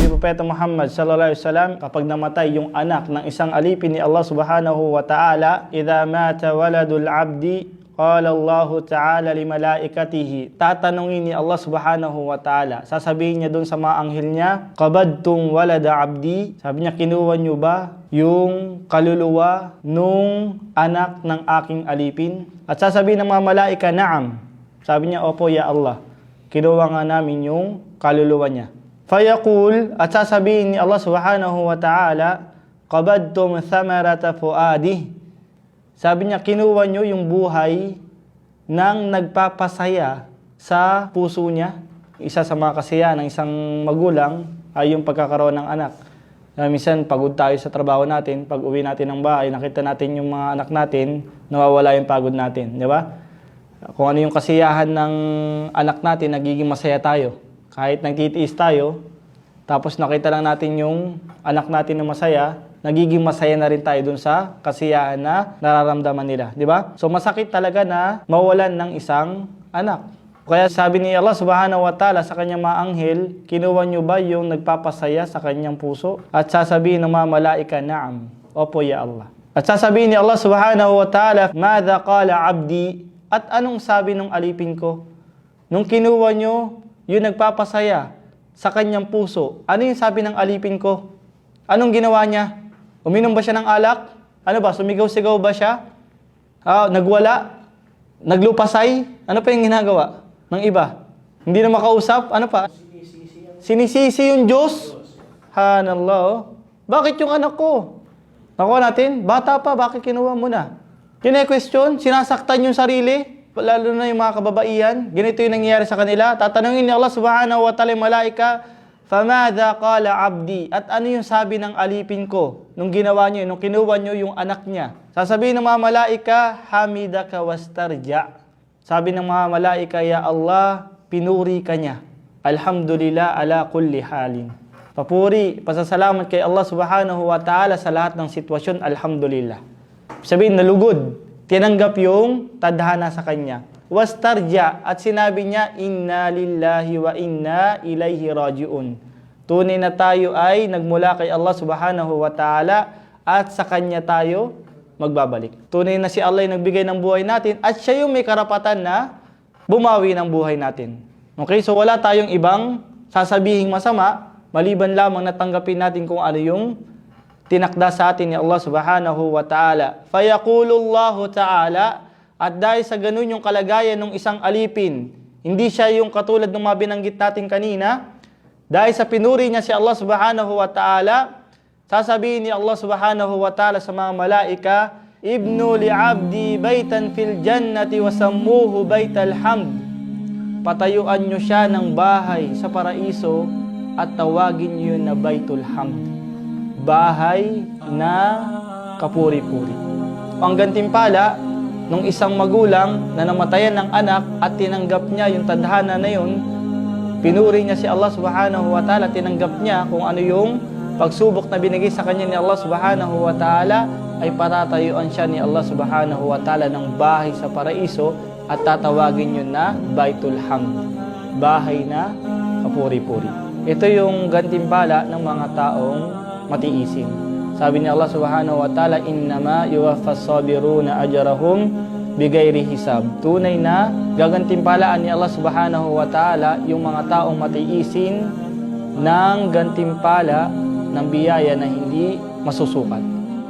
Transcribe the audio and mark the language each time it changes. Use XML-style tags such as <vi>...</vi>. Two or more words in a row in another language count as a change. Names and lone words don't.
<tl>Propeta Muhammad</tl> <ar>صلى الله عليه وسلم,</ar> <tl>kapag namatay yung anak ng isang alipin ni Allah</tl> <ar>سبحانه وتعالى, إذا مات ولد العبد قال الله تعالى لملائكته,</ar> <tl>tatanungin ni Allah</tl> <ar>سبحانه وتعالى,</ar> <tl>sasabihin niya dun sa mga anghel niya,</tl> <ar>قبضتم ولد عبدي,</ar> <tl>sabi niya, kinuha niyo ba yung kaluluwa nung anak ng aking alipin? At sasabihin ng mga malaika, na'am. Sabi niya, opo</tl> <ar>يا الله,</ar> <tl>kinuha nga namin yung kaluluwa niya. Fayaqul, at sasabihin ni Allah</tl> <ar>سبحانه وتعالى, قبضتم ثمرة فؤادي,</ar> <tl>sabi niya, kinuha niyo yung buhay ng nagpapasaya sa puso niya. Isa sa mga kasiyahan ng isang magulang ay yung pagkakaroon ng anak. Minsan, pagod tayo sa trabaho natin, pag uwi natin ng bahay, nakita natin yung mga anak natin, nawawala yung pagod natin, di ba? Kung ano yung kasiyahan ng anak natin, nagiging masaya tayo. Kahit nagtitiis tayo, tapos nakita lang natin yung anak natin na masaya, nagiging masaya na rin tayo dun sa kasiyahan na nararamdaman nila, di ba? So masakit talaga na mawalan ng isang anak. Kaya sabi ni Allah</tl> <ar>سبحانه وتعالى</ar> <tl>sa kanyang mga anghel, kinuha niyo ba yung nagpapasaya sa kanyang puso? At sasabihin ng mga malaika, na'am, opo</tl> <ar>يا الله.</ar> <tl>At sasabihin ni Allah</tl> <ar>سبحانه وتعالى, ماذا قال عبدي,</ar> <tl>at anong sabi ng alipin ko? Nung kinuha niyo yung nagpapasaya sa kanyang puso, ano yung sabi ng alipin ko? Anong ginawa niya? Uminom ba siya ng alak? Ano ba? Sumigaw-sigaw ba siya? Nagwala? Naglupasay? Ano pa yung ginagawa ng iba? Hindi na makausap? Ano pa? Sinisisi yung Diyos? Hanallah. Bakit yung anak ko? Nakuha natin, bata pa, bakit kinuha mo na? Kine-question, sinasaktan yung sarili, lalo na yung mga kababaihan. Ganito yung nangyayari sa kanila. Tatanungin ni Allah</tl> <ar>سبحانه وتعالى</ar> <tl>yung malaika,</tl> <ar>فماذا قال عبدي,</ar> <tl>at ano yung sabi ng alipin ko nung ginawa niyo, nung kinuha niyo yung anak niya? Sasabihin ng mga malaika,</tl> <ar>حمدك واسترجع.</ar> <tl>Sabi ng mga malaika,</tl> <ar>يا الله,</ar> <tl>pinuri ka niya.</tl> <ar>الحمد لله على كل حال.</ar> <tl>Papuri, pasasalamat kay Allah</tl> <ar>سبحانه وتعالى</ar> <tl>sa lahat ng sitwasyon, alhamdulillah. Sabihin, nalugod, tinanggap yung tadhana sa kanya. Wastarja, at sinabi niya,</tl> <ar>إنا لله وإنا إليه راجعون.</ar> <tl>Tunay na tayo ay nagmula kay Allah</tl> <ar>سبحانه وتعالى</ar> <tl>at sa kanya tayo magbabalik. Tunay na si Allah ay nagbigay ng buhay natin at siya yung may karapatan na bumawi ng buhay natin. Okay, so wala tayong ibang sasabihing masama, maliban lamang na tanggapin natin kung ano yung tinakda sa atin ni Allah</tl> <ar>سبحانه وتعالى. فيقول الله تعالى,</ar> <tl>at dahil sa ganun yung kalagayan ng isang alipin, hindi siya yung katulad ng mga binanggit natin kanina, dahil sa pinuri niya si Allah</tl> <ar>سبحانه وتعالى,</ar> <tl>sasabihin ni Allah</tl> <ar>سبحانه وتعالى</ar> <tl>sa mga malaika,</tl> <ar>ابنوا لعبدي بيتا في الجنة وسموه بيت الحمد.</ar> <tl>Patayuan nyo siya ng bahay sa paraiso at tawagin nyo yun na Baytul Hamd. Bahay na kapuri-puri. Ang gantimpala nung isang magulang na namatayan ng anak at tinanggap niya yung tadhana na yun, pinuri niya si Allah</tl> <ar>سبحانه وتعالى,</ar> <tl>tinanggap niya kung ano yung pagsubok na binigay sa kanya ni Allah</tl> <ar>سبحانه وتعالى,</ar> <tl>ay patatayuan siya ni Allah</tl> <ar>سبحانه وتعالى</ar> <tl>ng bahay sa paraiso at tatawagin yun na Baytul Hamd, bahay na kapuri-puri. Ito yung gantimpala ng mga taong matiisin. Sabi ni Allah</tl> <ar>سبحانه وتعالى, إنما يوفى الصابرون أجرهم بغير حساب.</ar> <tl>Tunay na gagantimpalaan ni Allah</tl> <ar>سبحانه وتعالى</ar> <tl>yung mga taong matiisin ng gantimpala ng biyaya na hindi masusukat.</tl>